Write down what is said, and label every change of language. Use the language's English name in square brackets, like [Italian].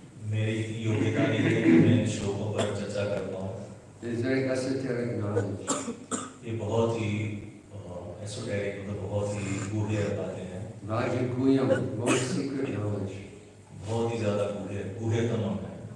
[Hindi] मेरी योग्यता नहीं है कि मैं इन श्लोकों पर चर्चा कर पाऊँ। [English] It is very esoteric knowledge. [Hindi] ये बहुत ही एसोटेरिक मतलब बहुत ही गूढ़े बातें हैं। [English] Rajaguyam, most secret knowledge. [Hindi] बहुत ही ज़्यादा गूढ़तम है।